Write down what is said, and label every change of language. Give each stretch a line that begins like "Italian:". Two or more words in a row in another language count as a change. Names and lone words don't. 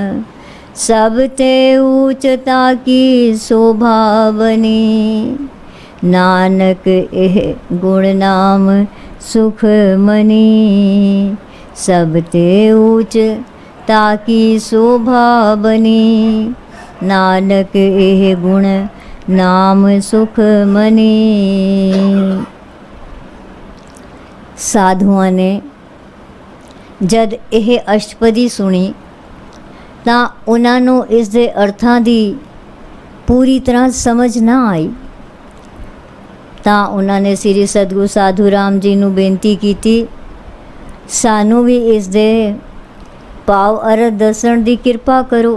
Punjabi: ਸਭ ਤੇ ਊਚ ਤਾ ਕੀ ਸੋਭਾ ਬਨੀ, ਨਾਨਕ ਇਹ ਗੁਣਿ ਨਾਮੁ ਸੁਖਮਨੀ। ਸਭ ਤੇ ਊਚ ਤਾ ਕੀ ਸੋਭਾ ਬਨੀ। ਨਾਨਕ ਇਹ ਗੁਣਿ ਨਾਮੁ ਸੁਖਮਨੀ। ਸਾਧੂਆਂ ਨੇ ਜਦ ਇਹ ਅਸ਼ਟਪਦੀ ਸੁਣੀ ਤਾਂ ਉਹਨਾਂ ਨੂੰ ਇਸ ਦੇ ਅਰਥਾਂ ਦੀ ਪੂਰੀ ਤਰ੍ਹਾਂ ਸਮਝ ਨਾ ਆਈ। ਤਾਂ ਉਹਨਾਂ ਨੇ ਸ੍ਰੀ ਸਤਿਗੁਰੂ ਸਾਧੂ ਰਾਮ ਜੀ ਨੂੰ ਬੇਨਤੀ ਕੀਤੀ, ਸਾਨੂੰ ਵੀ ਇਸ ਦੇ ਭਾਵ ਅਰਥ ਦੱਸਣ ਦੀ ਕਿਰਪਾ ਕਰੋ।